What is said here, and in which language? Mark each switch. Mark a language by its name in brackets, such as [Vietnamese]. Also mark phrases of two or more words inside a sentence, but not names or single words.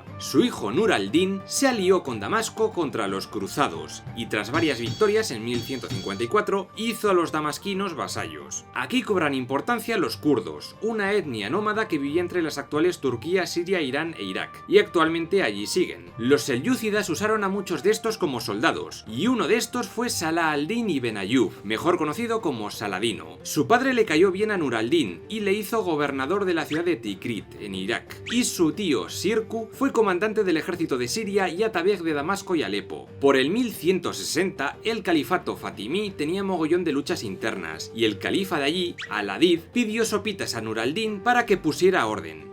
[Spanish] Su hijo Nur al-Din se alió con Damasco contra los cruzados y tras varias victorias en 1154 hizo a los damasquinos vasallos. Aquí cobran importancia los kurdos, una etnia nómada que vivía entre las actuales Turquía, Siria, Irán e Irak, y actualmente allí siguen. Los selyúcidas usaron a muchos de estos como soldados, y uno de estos fue Salah al-Din ibn Ayyub, mejor conocido como Saladino. Su padre le cayó bien a Nur al-Din y le hizo gobernador de la ciudad de Tikrit, en Irak, y su tío Sirku fue comandante del ejército de Siria y atabeg de Damasco y Alepo. Por el 1160, el califato fatimí tenía mogollón de luchas internas, y el califa de allí, Al-Adid, pidió sopitas a Nur al-Din para que pusiera orden.